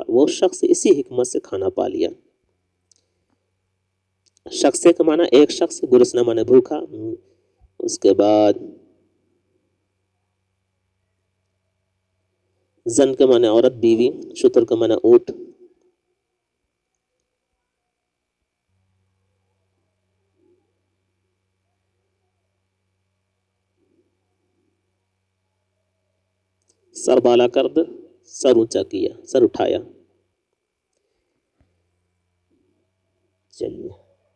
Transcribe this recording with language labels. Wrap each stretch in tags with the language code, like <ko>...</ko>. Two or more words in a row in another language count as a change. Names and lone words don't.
<ur>وہ شخص اسی حکمت سے کھانا پا لیا. شخص کا معنی ایک شخص, گرسنا معنی بھوکا. اس کے بعد زن کا معنی عورت بیوی, شتر کا معنی اونٹ.</ur> <fa>سر بالا کرد</fa> <ur>سر اونچا کیا, سر اٹھایا. چلیے.</ur>